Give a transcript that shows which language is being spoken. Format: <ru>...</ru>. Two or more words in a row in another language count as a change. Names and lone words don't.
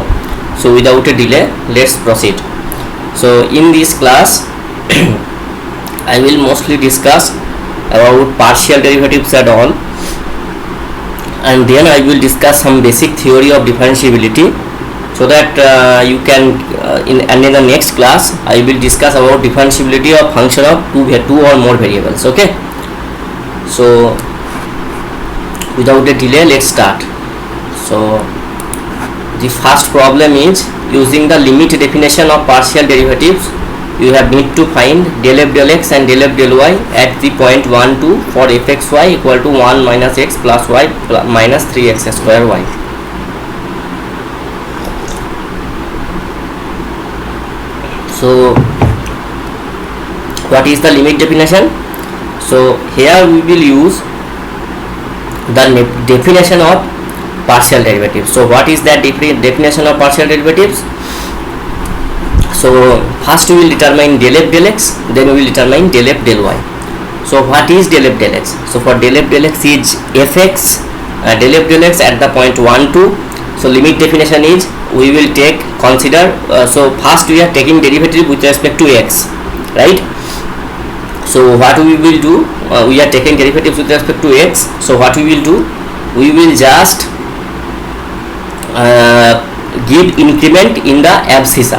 <en>So without a delay, let's proceed. So in this class I will mostly discuss about partial derivatives and all, and then I will discuss some basic theory of differentiability, so that you can in the next class I will discuss about differentiability of function of two or more variables. Okay, so without a delay, let's start. So the first problem is, using the limit definition of partial derivatives, you have need to find del f del x and del f del y at the point 1, 2 for fxy equal to 1 minus x plus y minus 3x square y. So what is the limit definition? So here we will use the definition of partial derivatives. So what is that definition of partial derivatives? So first we will determine del f del x, then we will determine del f del y. So what is del f del x? So for del f del x is fx del f del x at the point 1, 2. So limit definition is, we will consider so first we are taking derivative with respect to x, right? So what we will do, we are taking derivatives with respect to x. So what we will do, we will just give increment in the abscissa.</en>